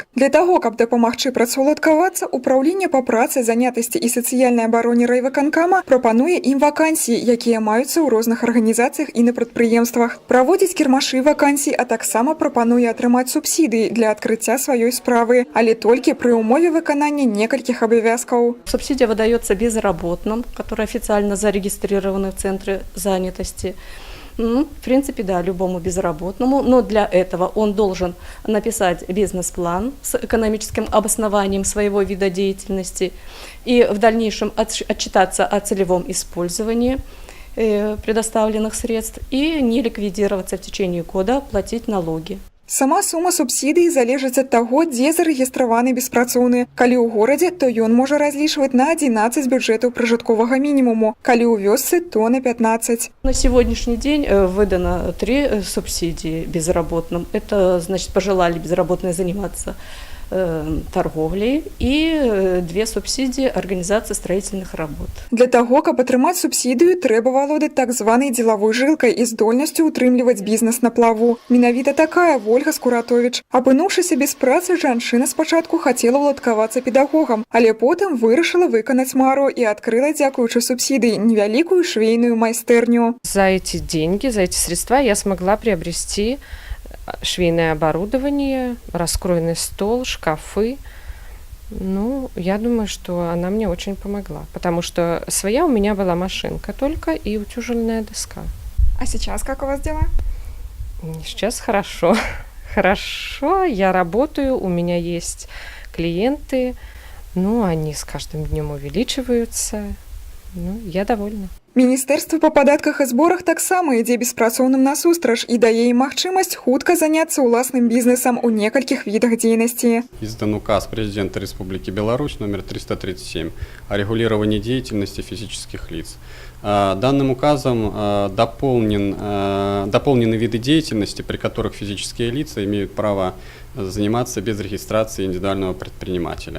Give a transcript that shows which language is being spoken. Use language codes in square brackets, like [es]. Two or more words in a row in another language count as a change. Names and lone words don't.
[be] Для таго, каб дапамагчы працаўладкавацца, Управленне па працы, занятасці і сацыяльнай абароне райвыканкама прапануе ім вакансіі, якія маюцца ў розных арганізацыях і на прадпрыемствах. Праводзіць кірмашы вакансій, а таксама прапануе атрымаць субсідыі для адкрыцця сваёй справы, але толькі пры ўмове выканання некалькіх абавязкаў. [ru] Субсидия выдается безработным, которые официально зарегистрированы в центре занятости. В принципе, да, любому безработному, но для этого он должен написать бизнес-план с экономическим обоснованием своего вида деятельности и в дальнейшем отчитаться о целевом использовании предоставленных средств и не ликвидироваться в течение года, платить налоги. [be] Сама сума субсідыі залежыць ад таго, дзе зарэгістраваны беспрацоўны. Калі ў горадзе, то ён можа разлічваць на 11 бюджэтаў пражытковага мінімуму. Калі ў вёсцы, то на 15. [ru] На сегодняшний день выдано 3 субсидии безработным. Это, значит, пожелали безработные заниматься торговлей и 2 субсидии организации строительных работ. [be] Для таго, каб атрымаць субсідыю, трэба валодаць так званай дзелавой жылкай і здольнасцю ўтрымліваць бізнес на плаву. Менавіта такая Ольга Скуратович. Апынуўшыся без працы, жанчына спачатку хацела ўладкавацца педагогам, але потым вырашыла выканаць мару і адкрыла, дзякуючы субсідыі, невялікую швейную майстэрню. [ru] За эти деньги, за эти средства я смогла приобрести швейное оборудование, раскроенный стол, шкафы. Ну, я думаю, что она мне очень помогла, потому что своя у меня была машинка только и утюжельная доска. А сейчас как у вас дела? Сейчас хорошо. Хорошо, я работаю, у меня есть клиенты, ну, они с каждым днем увеличиваются, ну, я довольна. [be] Міністэрства па падатках і зборах таксама ідзе беспрацоўным насустрач і дае ім магчымасць хутка заняцца ўласным бізнесам у некалькіх відах дзейнасці. [ru] Издан указ президента Республики Беларусь номер 337 о регулировании деятельности физических лиц. Данным указом дополнены виды деятельности, при которых физические лица имеют право заниматься без регистрации индивидуального предпринимателя.